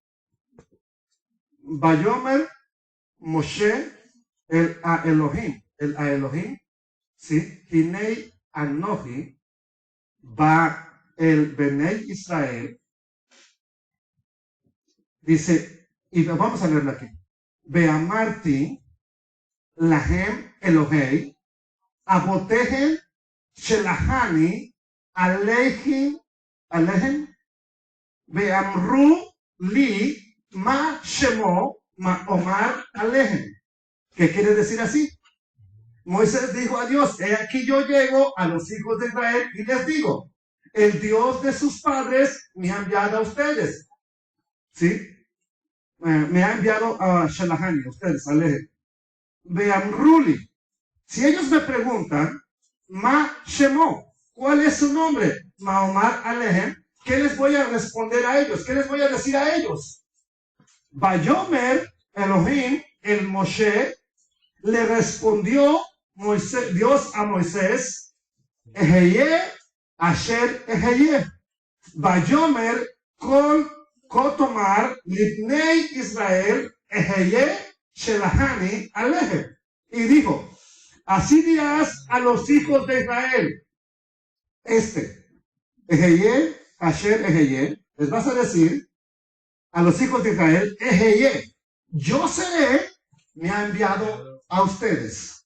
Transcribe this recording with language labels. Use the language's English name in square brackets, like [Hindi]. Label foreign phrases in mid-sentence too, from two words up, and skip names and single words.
[Hebrew] ויאמר משה אל האלהים. אל האלהים. Sí. הנה אנכי. בא אל בני ישראל. [Spanish] Dice. Y vamos a leerlo aquí. [Hebrew] ואמרתי, להם אלהי, אבותיכם, שלחני, אליכם, ואמרו, לי, מה שמו, מה אמר, אלהם. [Spanish] ¿Qué quiere decir así? Moisés dijo a Dios, he aquí yo llego a los hijos de Israel y les digo, el Dios de sus padres me ha enviado a ustedes. ¿Sí? Me ha enviado a Shelahani, a ustedes, a Lehem. [Hebrew] ואמרו לי. [Spanish] Si ellos me preguntan, [Hebrew] מה שמו, [Spanish] ¿cuál es su nombre? [Hebrew] מה אמר אלהם. [Spanish] ¿Qué les voy a responder a ellos? ¿Qué les voy a decir a ellos? [Hebrew] ויאמר אלהים אל משה [Spanish] le respondió Dios a Moisés, [Hebrew] אהיה אשר אהיה, ויאמר כה תאמר לבני ישראל, אהיה שלחני אליך. [Spanish] Y dijo, así dirás a los hijos de Israel, [Hebrew] אהיה אשר אהיה, [Spanish] les vas a decir a los hijos de Israel, Eheye, yo seré, me ha enviado a ustedes.